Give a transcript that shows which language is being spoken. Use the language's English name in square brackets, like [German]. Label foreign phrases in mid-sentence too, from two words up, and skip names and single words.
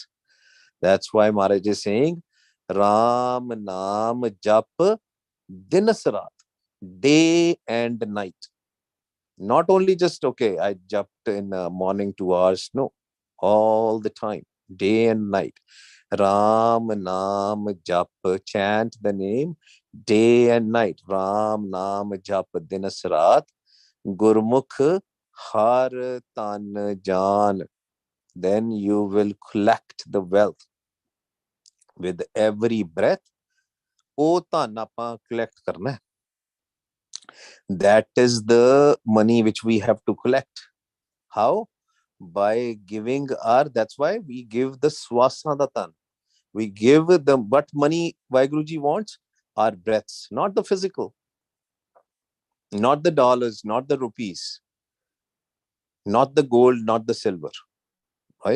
[English] That's why Maharaj is saying, [Punjabi] ਰਾਮ ਨਾਮ ਜਪ ਦਿਨਸ ਰਾਤ, [English] day and night. Not only just, okay, I jumped in morning 2 hours. No, all the time, day and night. [Punjabi] ਰਾਮ ਨਾਮ ਜਪ, [English] chant the name day and night. [Punjabi] ਰਾਮ ਨਾਮ ਜਪ ਦਿਨਸ ਰਾਤ, ਗੁਰਮੁਖ ਹਰ ਤਨ ਜਾਣ. [English] Then you will collect the wealth with every breath. [Punjabi] ਉਹ ਧਨ ਆਪਾਂ collect ਕਰਨਾ ਹੈ. [English] That is the money which we have to collect. How? By giving that's why we give the swasadatan. We give them what money Vaiguruji wants? Our breaths, not the physical, not the dollars, not the rupees, not the gold, not the silver, right?